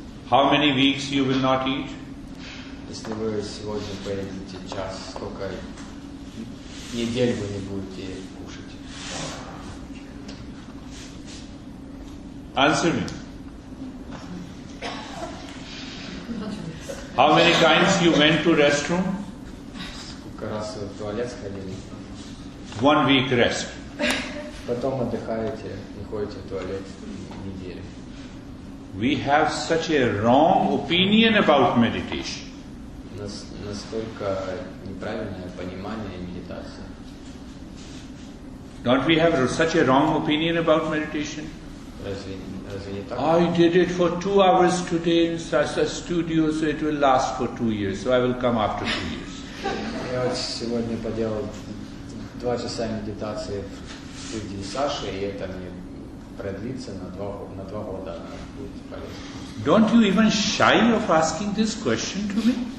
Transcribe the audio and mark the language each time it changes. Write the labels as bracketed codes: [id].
[en] How many weeks you will not eat? [ru] Если вы сегодня поедете час, сколько неделю вы не будете кушать. [en] Answer me. How many times you went to restroom? [ru] Сколько раз вы в туалет сходили? [en] 1 week rest. [ru] Потом отдыхаете, не ходите в туалет неделю. [en] We have such a wrong opinion about meditation. [ru] Настолько неправильное понимание медитации. [en] Don't we have such a wrong opinion about meditation? [ru] Разве не так? [en] I did it for 2 hours today in such a studio, so it will last for 2 years. So I will come after 2 years. [ru] Я вот сегодня поделал 2 часа медитации в студии Саши, и это мне продлится на 2 года. Будет полезно. [en] Don't you even shy of asking this question to me?